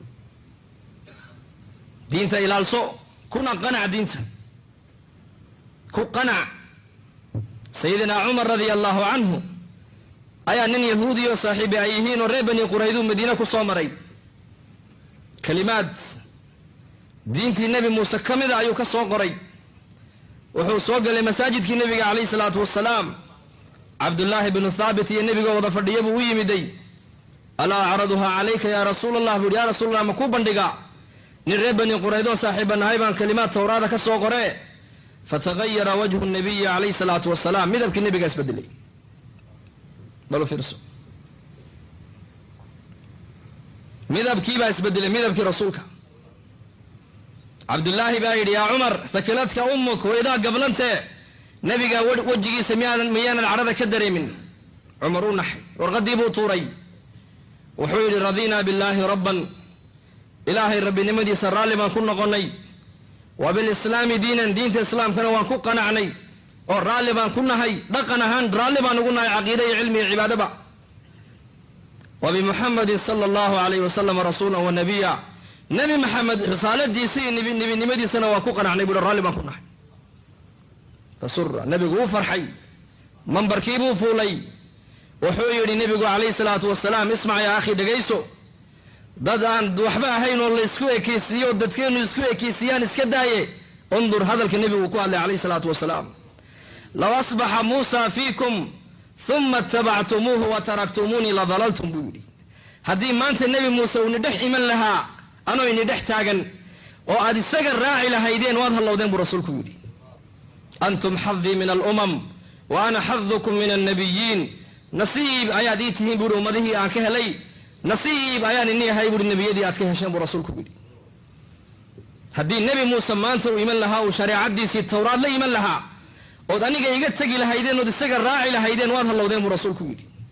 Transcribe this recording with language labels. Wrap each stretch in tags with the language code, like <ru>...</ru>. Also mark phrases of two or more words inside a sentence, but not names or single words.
<so>diinta ilaalso kuna qanac diinta ku qanac sayidina Umar</so> <ar>رضي الله عنه</ar> <so>ayaa nin yahuudi oo saaxiibi ay yihiin oo reer bani quraydu madiina ku soo maray kalimaad diintii nabi Muuse kamida ayuu ka soo qoray wuxuu soo galay masaajidkii nabiga kaleey</so> <ar>الصلاة والسلام</ar> <so>Abdullah ibn Thabit iyo nabiga wada fadhiyay buu yimiday</so> <ar>ألا أعرضها عليك يا رسول الله</ar> <so>buu</so> <ar>يا رسول الله</ar> <so>ma ku bandhiga nin reer bani quraydo saaxiibanahay baan kalimaad tawraada ka soo qoray</so> <ar>فتغير وجه النبي عليه الصلاة والسلام</ar> <so>midabkii nabiga isbedelay bal fiirso midabkii baa isbedelay midabkii rasuulka Abdullah baa yidhi</so> <ar>يا عمر ثكلتك أمك</ar> <so>wayda qablante nabiga wajigiisa miyaanan carada ka dareemin Umar u naxay warqadii buu tuuray wuxuu yidhi</so> <ar>رضينا بالله ربا</ar> <so>ilaahay rabbinimadiisa raalli baan ku noqonay</so> <ar>وبالإسلام دينا</ar> <so>diinta islaamkana waan ku qanacnay oo raalli baan ku nahay dhaqan ahaan raalli baan ugu nahay caqiida iyo cilmi iyo cibaadaba</so> <ar>وبمحمد صلى الله عليه وسلم رسولا ونبيا</ar> <so>nabi muhammad risaaladiisa iyo nabinimadiisana waan ku qanacnay buu raalli baan ku nahay fasurra nabigu uu farxay manbarkii buu fuulay wuxuu yidhi nabigu</so> <ar>عليه الصلاة والسلام اسمع يا</ar> <so>akhi dhagayso dad aan waxba ahayn oo la isku ekeysiyo dadkeenu isku ekeysiyaan iska daaye undur hadalka nabigu ku hadlay</so> <ar>عليه الصلاة والسلام لو أصبح موسى فيكم ثم تبعتموه وتركتموني لضللتم</ar> <so>budi hadii maanta nabi Musa uu nidhex iman lahaa anoo in dhex taagan oo aad isaga raaci lahaydeen waad halowdeen buu rasuulku yidhi</so> <ar>أنتم حظي من الأمم وأنا حظكم من النبيين</ar> <so>nasiib ayaad ii tihiin buu ummadihii aan ka helay nasiib ayaan inni yahay buu nabiyadii aad ka hesheen buu rasuulku yidhi haddii nabi Muuse maanta uu iman lahaa uu shariicadiisii tawraad la iman lahaa ood aniga iga tagi lahaydeen ood isaga raaci lahaydeen waad halowdeen buu rasuulku yidhi</so>